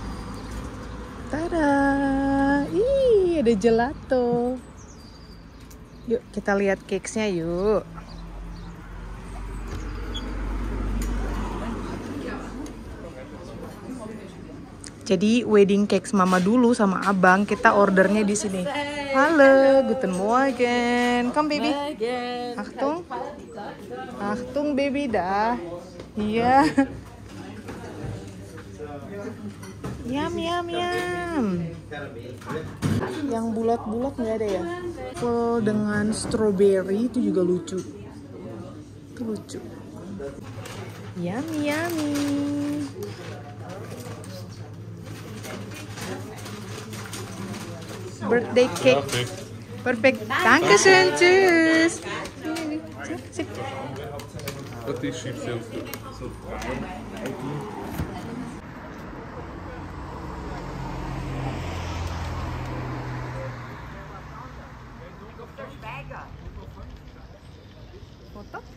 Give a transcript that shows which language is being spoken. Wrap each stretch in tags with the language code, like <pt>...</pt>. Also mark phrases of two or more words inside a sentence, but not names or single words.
<id>Tada! Ih, ada gelato. Yuk kita lihat cakesnya yuk. Jadi</id> <en>wedding cakes</en> <id>mama dulu sama abang, kita ordernya di sini.</id> <de>Halo, guten Morgen.</de> <en>Come baby.</en> <de>Achtung. Achtung baby dah.</de> <id>Iya. Yum yum yum. Yang bulat-bulat nggak ada ya? Full dengan strawberry itu juga lucu. Itu lucu.</id> <en>Yummy yummy. Birthday cake. Perfect.</en> <de>Dankeschön. Tschüss.</de> <nl>Dat is chips heel goed.</nl> <id>Foto?</id>